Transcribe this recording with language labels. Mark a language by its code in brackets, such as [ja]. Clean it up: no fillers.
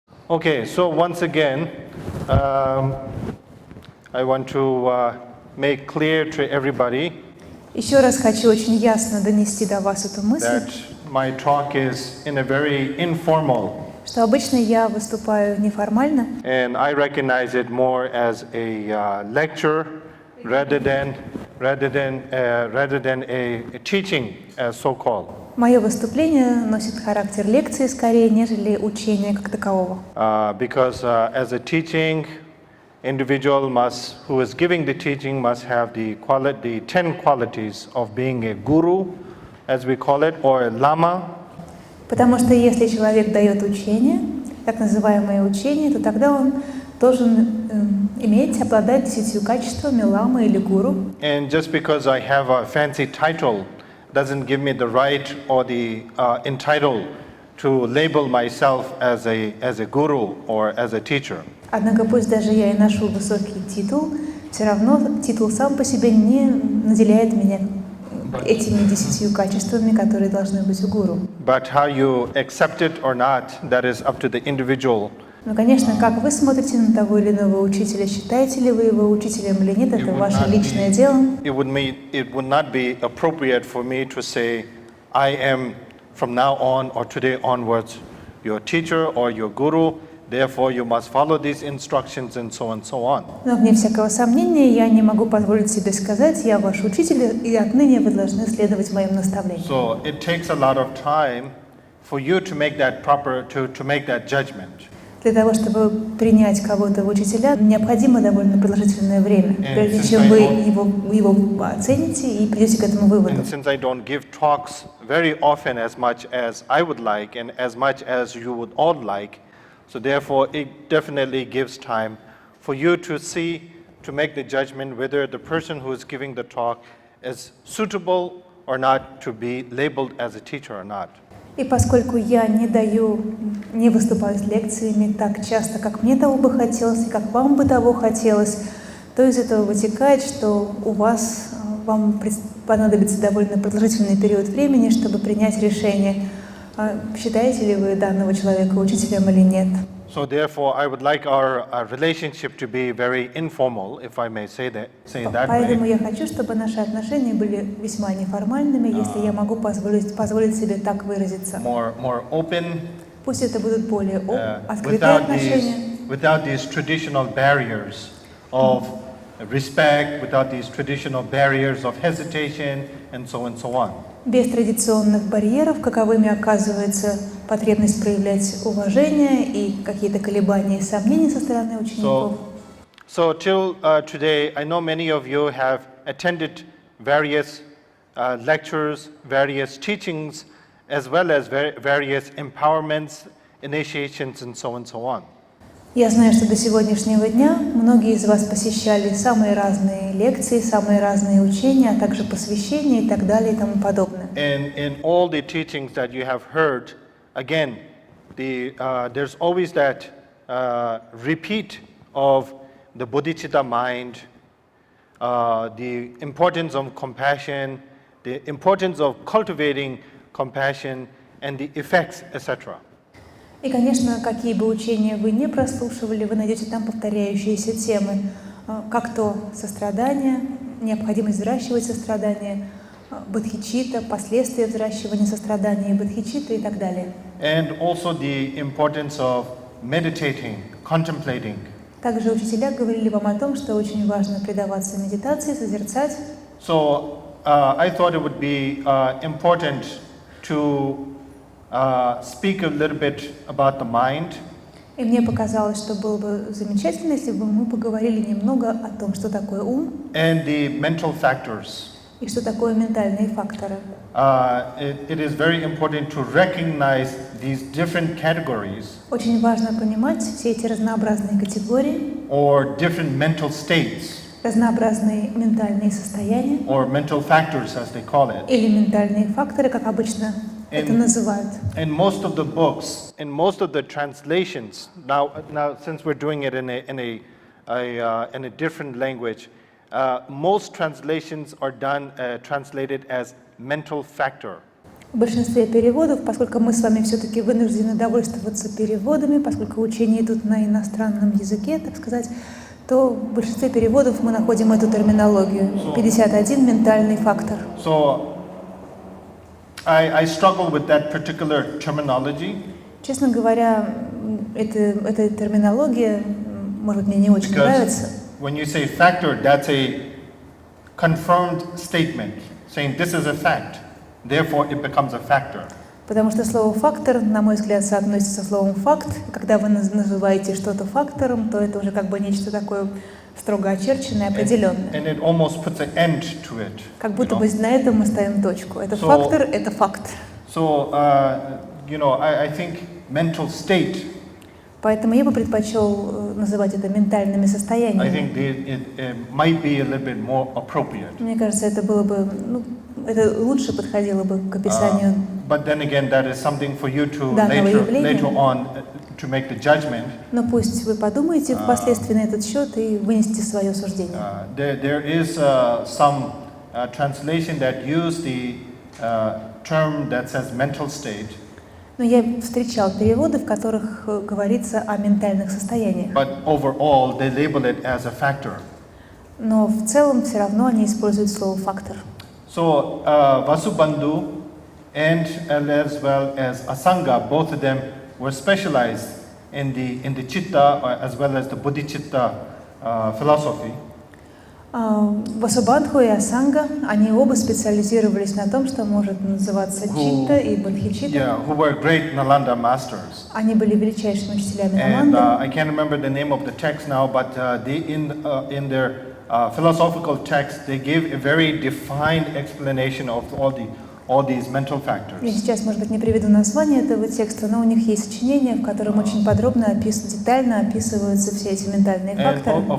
[en] Okay, so once again, I want to make clear to everybody [ru] Еще раз хочу очень ясно донести до вас эту мысль, [en] that my talk is in a very informal, [ru] что обычно я выступаю неформально, [en] and I recognize it more as a lecture rather than a teaching, so-called. [ru] Мое выступление носит характер лекции скорее, нежели учения как такового. [en] Because as a teaching, individual who is giving the teaching must have the 10 qualities of being a guru, as we call it, or a lama. [ru] Потому что если человек дает учение, так называемое учение, то тогда он должен обладать 10 качествами ламы или гуру. [en] And just because I have a fancy title doesn't give me the right or the entitled to label myself as a guru or as a teacher. [ru] Однако пусть даже я и ношу высокий титул, все равно титул сам по себе не наделяет меня этими 10 качествами, которые должны быть у гуру. [en] But how you accept it or not, that is up to the individual. [ru] Но, конечно, как вы смотрите на того или иного учителя, считаете ли вы его учителем или нет, это ваше личное дело. [en] It would not be appropriate for me to say, I am from now on or today onwards your teacher or your guru, therefore you must follow these instructions and so on. [ru] Но вне всякого сомнения я не могу позволить себе сказать, я ваш учитель, и отныне вы должны следовать моим наставлениям. [en] So it takes a lot of time for you to make that to make that judgment. [ru] Для того, чтобы принять кого-то в учителя, необходимо довольно продолжительное время, прежде чем вы его оцените и придете к этому выводу. [en] And since I don't give talks very often as much as I would like and as much as you would all like, so therefore it definitely gives time for you to make the judgment whether the person who is giving the talk is suitable or not to be labeled as a teacher or not. [ru] И поскольку я не выступаю с лекциями так часто, как мне того бы хотелось и как вам бы того хотелось, то из этого вытекает, что вам понадобится довольно продолжительный период времени, чтобы принять решение, считаете ли вы данного человека учителем или нет. [en] So therefore, I would like our relationship to be very informal, if I may say that [ru] Поэтому [en] way. [ru] я хочу, чтобы наши отношения были весьма неформальными, если я могу позволить себе так выразиться. [en] More open. [ru] Пусть это будут более открытые отношения. [en] Without these traditional barriers of respect, without these traditional barriers of hesitation, and so on. [ru] Без традиционных барьеров, каковыми оказывается потребность проявлять уважение и какие-то колебания и сомнения со стороны учеников. [en] So till today, I know many of you have attended various lectures, various teachings, as well as various empowerments, initiations, and so on. [ru] Я знаю, что до сегодняшнего дня многие из вас посещали самые разные лекции, самые разные учения, а также посвящения и так далее и тому подобное. [en] And in all the teachings that you have heard, again, there's always that repeat of the bodhicitta mind, the importance of compassion, the importance of cultivating compassion, and the effects, etc. [ru] И, конечно, какие бы учения вы не прослушивали, вы найдете там повторяющиеся темы, как то сострадание, необходимость взращивать сострадание, бодхичитта, последствия взращивания сострадания и бодхичитты и так далее. [en] And also the importance of meditating, contemplating. [ru] Также учителя говорили вам о том, что очень важно предаваться медитации, созерцать. [en] So I thought it would be important to speak a little bit about the mind. [ru] И мне показалось, что было бы замечательно, если бы мы поговорили немного о том, что такое ум [en] And the mental factors. [ru] и что такое ментальные факторы. [en] It is very important to recognize these different categories [ru] Очень важно понимать все эти разнообразные категории, [en] or different mental states [ru] разнообразные ментальные состояния [en] or mental factors as they call it. [ru] или ментальные факторы, как обычно это называют. [en] In most of the books, in most of the translations, now since we're doing it in a different language, most translations are translated as mental factor. [ru] В большинстве переводов, поскольку мы с вами все-таки вынуждены довольствоваться переводами, поскольку учения идут на иностранном языке, так сказать, то в большинстве переводов мы находим эту терминологию. 51 ментальный фактор. [en] So I struggle with that particular terminology. [ru] Честно говоря, эта терминология, может, мне не очень нравится. [en] When you say factor, that's a confirmed statement, saying this is a fact, therefore it becomes a factor. [ru] Потому что слово «фактор», на мой взгляд, соотносится со словом «факт». Когда вы называете что-то фактором, то это уже как бы нечто такое строго очерченное, определенное. [en] And it almost puts an end to it. [ru] Как будто бы на этом мы ставим точку. Это фактор, это факт. [en] So, I think mental state. [ru] Поэтому я бы предпочел называть это ментальными состояниями. [en] I think it might be a little bit more appropriate. [ru] Мне кажется, это было бы, это лучше подходило бы к описанию. [en] But then again, that is something for you to later on to make the judgment. [ru] Но пусть вы подумаете впоследствии на этот счет и вынесете свое суждение. [en] There is some translation that use the term that says mental state. [ru] Но я встречал переводы, в которых говорится о ментальных состояниях. [en] But overall, they label it as a factor. [ru] Но в целом все равно они используют слово «фактор». [en] So Vasubandhu and as well as Asanga, both of them were specialized in the Chitta as well as the Bodhicitta philosophy. [ru] Васубандху и Асанга, они оба специализировались на том, что может называться Читта и Бодхичитта. [en] Yeah, who were great Nalanda masters. [ru] Они были величайшими учителями [en] And [ru] Наланды. [en] I can't remember the name of the text now, but they in their philosophical text they gave a very defined explanation of all these mental factors. [ru] Я сейчас, может быть, не приведу название этого текста, но у них есть сочинение, в котором очень подробно, детально описываются все эти ментальные факторы.